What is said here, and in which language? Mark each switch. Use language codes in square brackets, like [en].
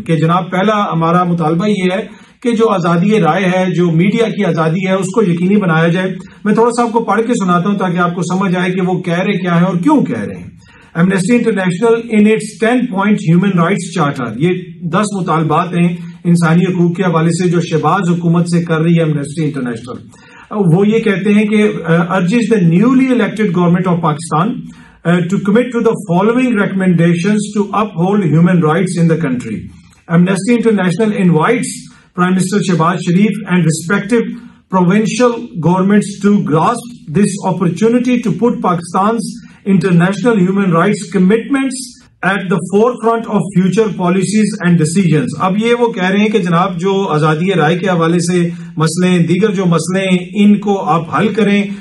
[ur] کہ جناب پہلا ہمارا مطالبہ یہ ہے کہ جو آزادی رائے ہے، جو میڈیا کی آزادی ہے، اس کو یقینی بنایا جائے. میں تھوڑا سا آپ کو پڑھ کے سناتا ہوں تاکہ آپ کو سمجھ آئے کہ وہ کہہ رہے کیا ہیں اور کیوں کہہ رہے ہیں. Amnesty international [en] in its 10 point human rights charter, [ur] یہ 10 مطالبات ہیں انسانی حقوق کے حوالے سے جو شہباز حکومت سے کر رہی ہے ایمنسٹی انٹرنیشنل. وہ یہ کہتے ہیں کہ [en] Urges the newly elected government of Pakistan to commit to the following recommendations to uphold human rights in the country. Amnesty International invites Prime Minister Shehbaz Sharif and respective provincial governments to grasp this opportunity to put Pakistan's international human rights commitments at the forefront of future policies and decisions. [ur] اب یہ وہ کہہ رہے ہیں کہ جناب جو آزادی رائے کے حوالے سے مسئلے، دیگر جو مسئلے ہیں ان کو آپ حل کریں.